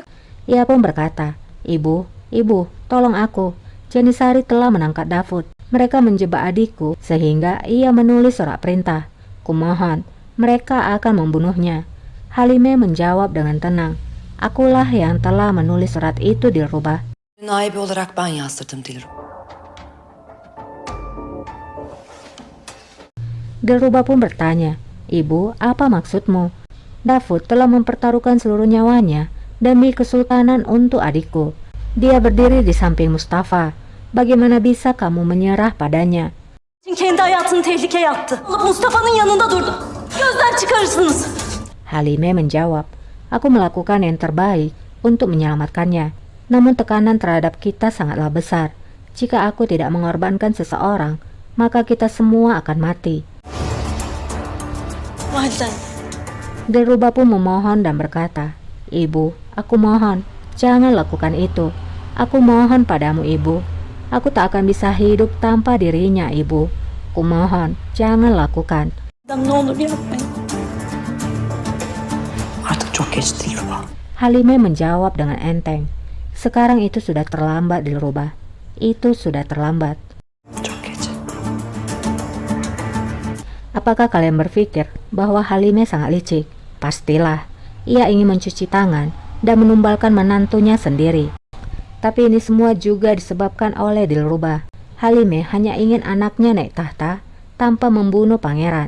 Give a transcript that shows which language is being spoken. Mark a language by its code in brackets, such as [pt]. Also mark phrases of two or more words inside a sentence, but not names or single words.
[id] Ia pun berkata, Ibu, tolong aku. Janisari telah menangkap Davud. Mereka menjebak adikku sehingga ia menulis surat perintah. Kumohon, mereka akan membunuhnya. Halimah menjawab dengan tenang, akulah yang telah menulis surat itu Dilruba. [tr] Naibi olarak ben yazdırdım Dilruba. [id] Dilruba pun bertanya, Ibu, apa maksudmu? Davud telah mempertaruhkan seluruh nyawanya demi kesultanan untuk adikku. Dia berdiri di samping Mustafa. Bagaimana bisa kamu menyerah padanya? [tr] Kendi hayatını tehlikeye attı. Alıp Mustafa'nın yanında durdu. Gözden çıkarırsınız. [id] Halime menjawab, aku melakukan yang terbaik untuk menyelamatkannya. Namun tekanan terhadap kita sangatlah besar. Jika aku tidak mengorbankan seseorang, maka kita semua akan mati. [tr] Validen. [id] Dilruba pun memohon dan berkata, Ibu, aku mohon, jangan lakukan itu. Aku mohon padamu, Ibu. Aku tak akan bisa hidup tanpa dirinya, Ibu. Kumohon, jangan lakukan. [tr] Ne olur yapmayın. Artık çok geç Dilruba. [id] Halime menjawab dengan enteng. Sekarang itu sudah terlambat, Dilruba. Itu sudah terlambat. [tr] Çok geç. [id] Apakah kalian berpikir bahwa Halime sangat licik? Pastilah, ia ingin mencuci tangan dan menumbalkan menantunya sendiri. Tapi ini semua juga disebabkan oleh Dilruba. Halime hanya ingin anaknya naik tahta tanpa membunuh pangeran.